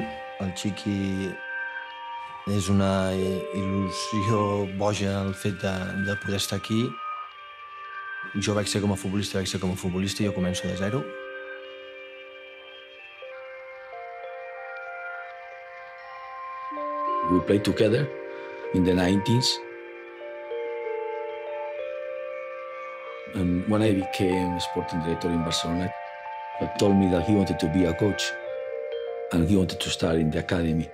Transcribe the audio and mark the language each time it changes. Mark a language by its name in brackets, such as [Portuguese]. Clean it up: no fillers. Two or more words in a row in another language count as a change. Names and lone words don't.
[Catalan] el Xiqui és una il·lusió boja el fet de poder estar aquí. Jo vaig ser com a futbolista, jo començo de zero. [English] We played together in the 90s. And when I became sporting director in Barcelona, he told me that he wanted to be a coach and he wanted to start in the academy.